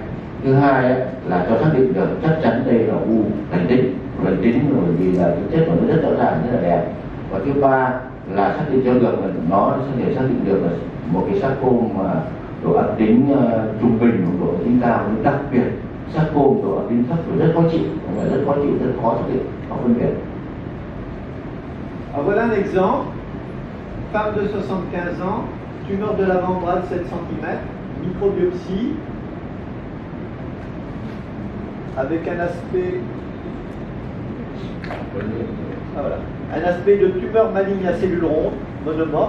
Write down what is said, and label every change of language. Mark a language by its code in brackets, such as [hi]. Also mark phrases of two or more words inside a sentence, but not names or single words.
[vi] Thứ hai là cho xác định được chắc chắn đây là u lành tính bởi vì là cái chất của nó rất rõ ràng, rất là đẹp. Và thứ ba là xác định cho được là nó sẽ thể xác định được là một cái sarcoma mà độ ác tính trung bình hoặc độ ác tính cao, nhưng đặc biệt sarcoma độ ác tính thấp và rất khó chịu, rất khó xác định, khó phân biệt. [fr] Alors voilà un exemple. Femme de 75 ans, tumeur de l'avant-bras de 7 cm, microbiopsie, avec un aspect, un aspect de tumeur maligne à cellules rondes, monomorphe.